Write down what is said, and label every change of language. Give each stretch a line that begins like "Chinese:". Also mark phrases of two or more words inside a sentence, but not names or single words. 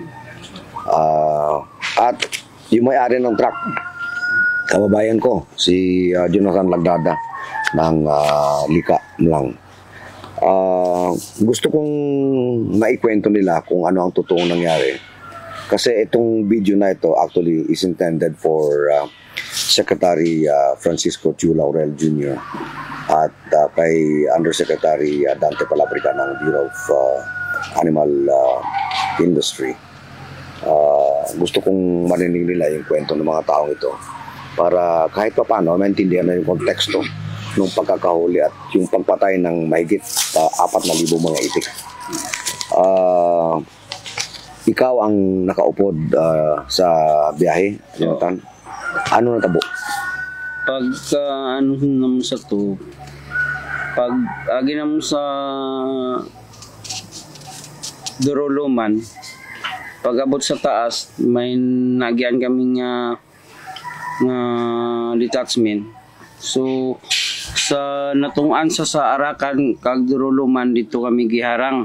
Filipino: At yung may-ari ng truck, kababayan ko, si Jonathan Lagdada ng Lika lang. Gusto kong maikwento nila kung ano ang totoong nangyari. Kasi itong video na ito
English: actually is intended for
Filipino: Secretary Francisco Chu Laurel Jr. at kay Undersecretary Dante Palabrica ng Bureau of Animal Industry. Gusto kong marinig nila yung kwento ng mga taong ito para kahit pa paano maintindihan na yung konteksto ng pagkakahuli at yung pagpatay ng mahigit 4,000 mga itik.
Hiligaynon: Ikaw ang nakaupod sa biyahe, Jonathan. Ano natabo? Pagka ano naman sa to, pag agi naman sa Duruluman, pag abot sa taas, may nagyan kami nga detachment. So sa natungan sa Arakan kag Duruluman dito kami giharang.